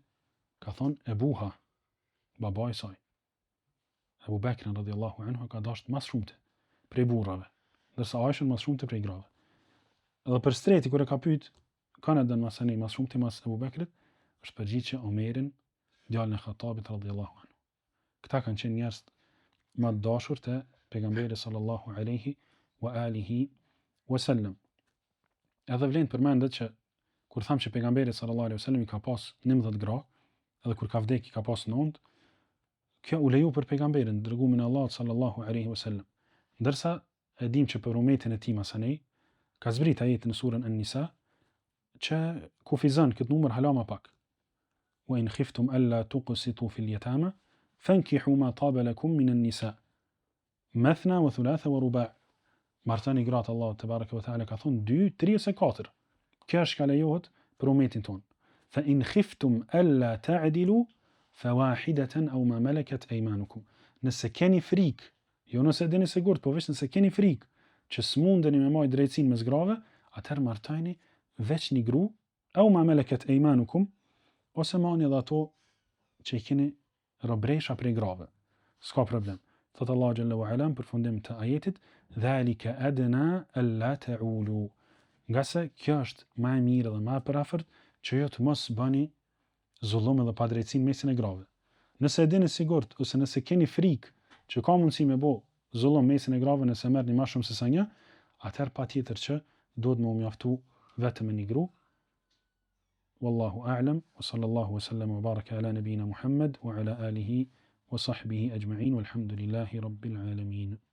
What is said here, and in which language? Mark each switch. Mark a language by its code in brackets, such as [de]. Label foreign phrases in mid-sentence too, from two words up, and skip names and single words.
[sq] Ka thonë Ebuha, baba i saj. Abu Bekrin [ar] رضي الله عنه [sq] ka dashur mas shumë ti prej burrave, ndërsa Aisha mas shumë ti prej grave. Edhe për streti kur e ka pyet, kanë dën mas ani mas shumë ti mas Abu Bekrit, është përgjigje Omerin, djalin e Khattabit [ar] رضي الله عنه. [sq] Këta kanë qenë njerëz më të dashur të pejgamberit [ar] صلى الله عليه وعلى آله وسلم. [sq] Edhe vlen përmendet që kur tham që pejgamberi [ar] صلى الله عليه وسلم [sq] i ka pas 19 gra, edhe kur ka vdek i ka pas 9, kjo u leju për pejgamberin, dërgumin e Allahut [ar] صلى الله عليه وسلم. [sq] Ndërsa e dim që për umetin e tij masanej ka zbrit ajetin në surën An-Nisa që kufizon këtë numër hala më pak. [ar] وإن خفتم ألا تقسطوا في اليتامى فانكحوا ما طاب لكم من النساء مثنى وثلاث ورباع'. [sq] Martani gratë Allahut [ar] تبارك وتعالى [sq] ka thon 2, 3 ose 4. Kjo është ka lejohet për umetin ton. [ar] فإن خفتم ألا تعدلوا فواحدة أو ما ملكت أيمانكم. [sq] Nëse keni frikë, jo nëse dini sigurt, po vetëm nëse keni frikë që s'mundeni me marrë drejtësinë mes grave, atëherë martojini veç një gru, [ar] أو ما ملكت أيمانكم, [sq] ose marrni edhe ato që i keni robresha prej grave. S'ka problem. Thot Allah [ar] جل وعلا [sq] për fundim të ajetit, [ar] ذلك أدنى ألا تعولوا. [sq] Nga se kjo është më e mirë dhe më e parafort që jo të mos bëni zullum dhe padrejtësi në mesin e grave. Nëse e dini sigurt ose nëse keni frikë që ka mundësi me bë zullum në mesin e grave nëse merrni më shumë se sa një, atëherë patjetër që duhet më mjaftu vetëm një gru. [ar] والله أعلم وصلى الله وسلم وبارك على نبينا محمد وعلى آله وصحبه أجمعين والحمد لله رب العالمين.